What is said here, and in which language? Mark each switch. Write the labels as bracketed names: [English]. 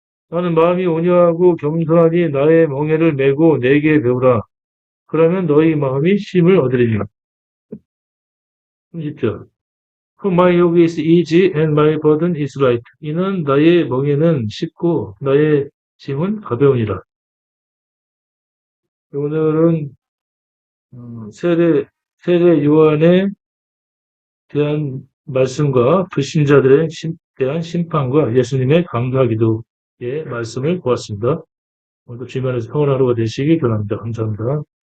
[Korean] 나는 마음이 온유하고 겸손하니 나의 멍에를 메고 내게 배우라. 그러면 너희 마음이 쉼을 얻으리니. 30절. [English] For my yoke is easy and my burden is light. [Korean] 이는 나의 멍에는 쉽고 나의 짐은 가벼우니라. 오늘은 세례 요한에 대한 말씀과 불신자들에 대한 심판과 예수님의 감사 기도의 말씀을 보았습니다. 오늘도 주님안에서 평안한 하루가 되시기 바랍니다. 감사합니다.